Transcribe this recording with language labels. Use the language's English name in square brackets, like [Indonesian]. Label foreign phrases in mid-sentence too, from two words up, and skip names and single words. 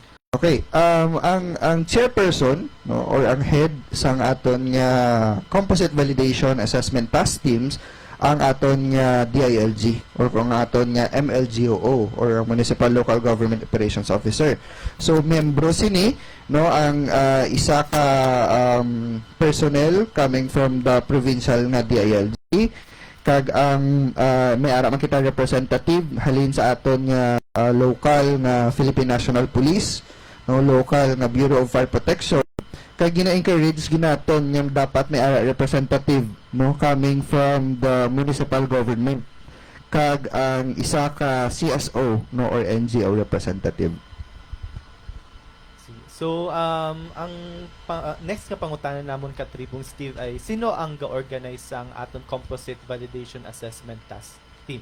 [Hiligaynon] Okay, ang chairperson no or ang head sang aton nga Composite Validation Assessment Task Teams ang aton nga DILG or ang aton nga MLGOO or Municipal Local Government Operations Officer. So membro sini no ang isa ka personnel [English] coming from the provincial [Hiligaynon] nga DILG, kag ang may ara man kita representative halin sa aton nga local nga Philippine National Police, no, local nga Bureau of Fire Protection, kag gina-encourage ginaton yung dapat may ara representative no [English] coming from the municipal government, [Hiligaynon] kag ang isa ka CSO no or NGO representative. So, next nga pangutanan namon Katribong Steve ay sino ang ga-organize sang aton Composite Validation Assessment Task Team?